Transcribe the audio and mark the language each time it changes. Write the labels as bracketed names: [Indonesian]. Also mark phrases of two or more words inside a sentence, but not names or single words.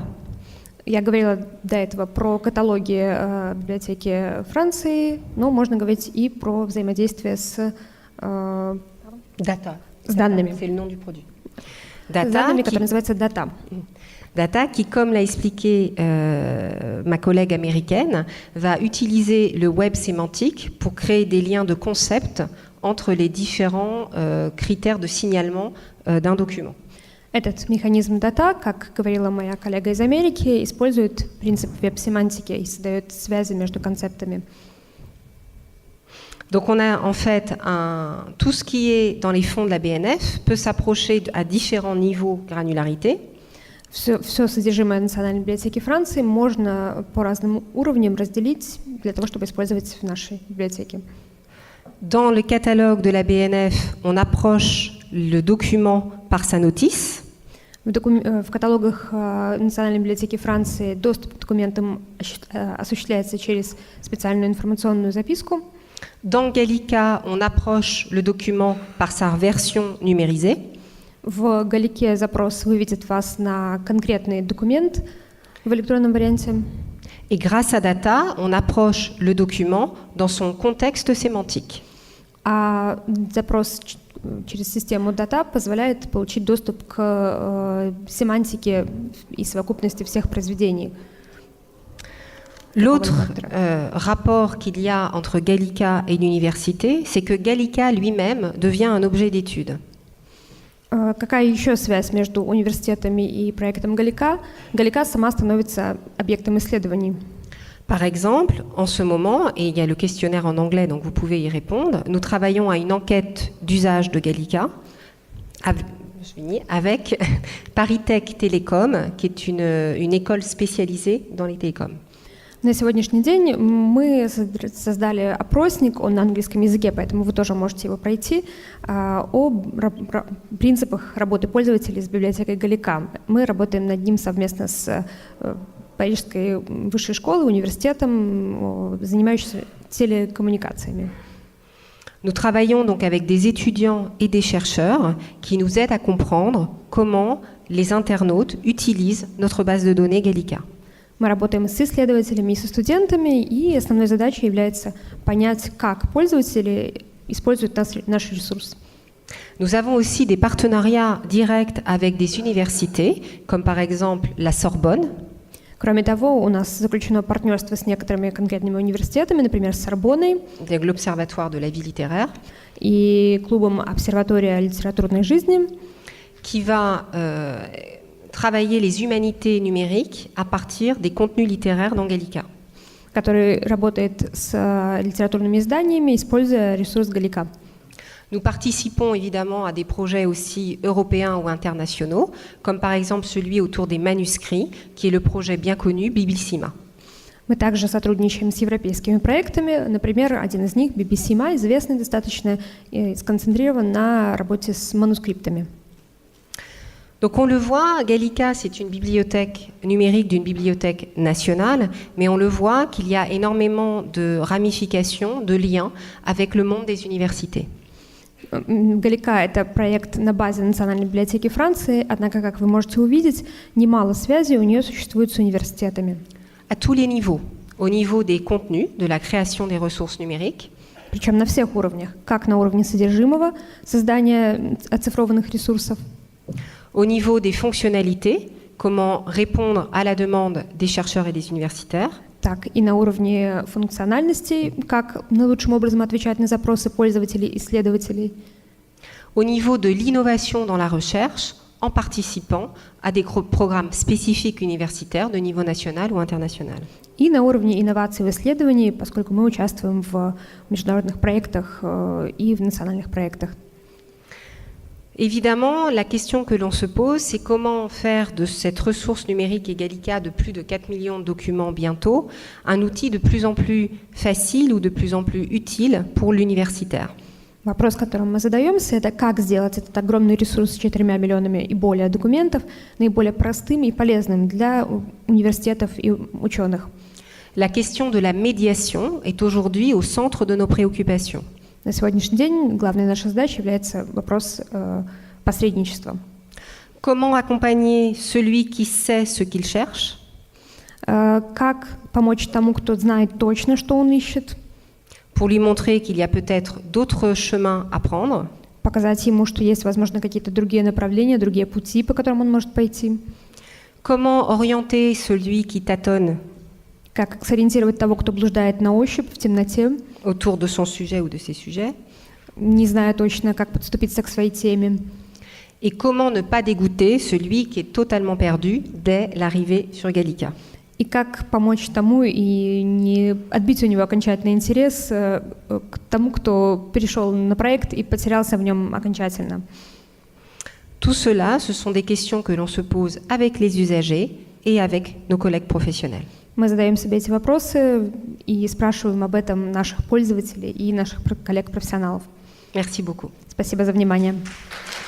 [Russian] Я говорила до этого про каталоги библиотеки Франции, но можно говорить и про взаимодействие с Data. С данными. [French] C'est le nom du produit. [Russian] С данными, которые называются Data. [French] Data qui, comme l'a expliqué ma collègue américaine, va utiliser le web sémantique pour créer des liens de concept entre les différents critères de signalement d'un document. [Russian] Этот механизм Data, как говорила моя коллега из Америки, использует принцип веб-семантики и создает связи между концептами. [French] Donc on a en fait tout ce qui est dans les fonds de la BNF peut s'approcher à différents niveaux de granularité. [Russian] Все содержимое Национальной библиотеки Франции можно по разным уровням разделить для того, чтобы использовать в нашей библиотеке. [French] Dans le catalogue de la BNF, on approche le document par sa notice. [Russian] В каталогах Национальной библиотеки Франции доступ к документам осуществляется через специальную информационную записку. [French] Dans Gallica, on approche le document par sa version numérisée. [Russian] В Галике запрос выведет вас на конкретный документ в электронном варианте. [French] Et grâce à Data, on approche le document dans son contexte sémantique. [Russian] А запрос через систему Data позволяет получить доступ к семантике и совокупности всех произведений. [French] L'autre rapport qu'il y a entre Gallica et l'université, c'est que Gallica lui-même devient un objet d'étude. [Russian] Какая еще связь между университетами и проектом Галика? Галика сама становится объектом исследований. [French] Par exemple, en ce moment, et il y a le questionnaire en anglais, donc vous pouvez y répondre, nous travaillons à une enquête d'usage de Gallica avec ParisTech Télécom, qui est une école spécialisée dans les télécoms. [Russian] На сегодняшний день мы создали опросник, он на английском языке, поэтому вы тоже можете его пройти, о принципах работы пользователей с библиотекой Галика. Мы работаем над ним совместно с Парижской высшей школой, университетом, занимающимся télécommunications. [French] Nous travaillons donc avec des étudiants et des chercheurs qui nous aident à comprendre comment les internautes utilisent notre base de données Gallica. [Russian] Мы работаем с исследователями и со студентами, и основной задачей является понять, как пользователи используют наш ресурс. [French] Nous avons aussi des partenariats directs avec des universités, comme par exemple la Sorbonne. [Russian] Кроме того, у нас заключено партнерство с некоторыми конкретными университетами, например, с Сорбонной, [French] l'Observatoire de la vie littéraire, [Russian] и клубом «Обсерватория литературной жизни», [French] qui va travailler les humanités numériques à partir des contenus littéraires dans Gallica. [Russian] Который работает с литературными изданиями, используя ресурс Галика. [French] Nous participons évidemment à des projets aussi européens ou internationaux, comme par exemple celui autour des manuscrits, qui est le projet bien connu Biblissima. [Russian] Мы также сотрудничаем с европейскими проектами. Например, один из них, Biblissima, известный достаточно и сконцентрирован на работе с манускриптами. [French] Donc on le voit, Gallica, c'est une bibliothèque numérique d'une bibliothèque nationale, mais on le voit qu'il y a énormément de ramifications, de liens avec le monde des universités. [Russian] Галика — это проект на базе Национальной библиотеки Франции, однако, как вы можете увидеть, немало связей у нее существует с университетами. [French] À tous les niveaux, au niveau des contenus, de la création des ressources numériques, [Russian] Причем на всех уровнях, как на уровне содержимого, создания оцифрованных ресурсов, [French] au niveau des fonctionnalités, comment répondre à la demande des chercheurs et des universitaires, [Russian] так и на уровне функциональности, как наилучшим образом отвечать на запросы пользователей и исследователей, [French] au niveau de l'innovation dans la recherche, en participant à des programmes spécifiques universitaires de niveau national ou international. [Russian] и на уровне инноваций в исследовании, поскольку мы участвуем в международных проектах и в национальных проектах. [French] Évidemment, la question que l'on se pose, c'est comment faire de cette ressource numérique et Gallica de plus de 4 millions de documents bientôt un outil de plus en plus facile ou de plus en plus utile pour l'universitaire. [Russian] Вопрос, которым мы задаемся, это как сделать этот огромный ресурс с 4 миллионами и более документов наиболее простым и полезным для университетов и ученых. [French] La question de la médiation est aujourd'hui au centre de nos préoccupations. [Russian] На сегодняшний день главной нашей задачей является вопрос посредничества. [French] Comment accompagner celui qui sait ce qu'il cherche? [Russian] Как помочь тому, кто знает точно, что он ищет? [French] Pour lui montrer qu'il y a peut-être d'autres chemins à prendre. [Russian] Показать ему, что есть, возможно, какие-то другие направления, другие пути, по которым он может пойти. [French] Comment orienter celui qui tâtonne? [Russian] Как сориентировать того, кто блуждает на ощупь в темноте, [French] autour de son sujet ou de ses sujets. [Russian] Не зная точно, как подступиться к своей теме. [French] Et comment ne pas dégoûter celui qui est totalement perdu dès l'arrivée sur Gallica. [Russian] И как помочь тому и не отбить у него окончательный интерес к тому, кто перешел на проект и потерялся в нем окончательно. [French] Tout cela, ce sont des questions que l'on se pose avec les usagers et avec nos collègues professionnels. [Russian] Мы задаем себе эти вопросы и спрашиваем об этом наших пользователей и наших коллег-профессионалов. [French] Merci beaucoup. [Russian] Спасибо за внимание.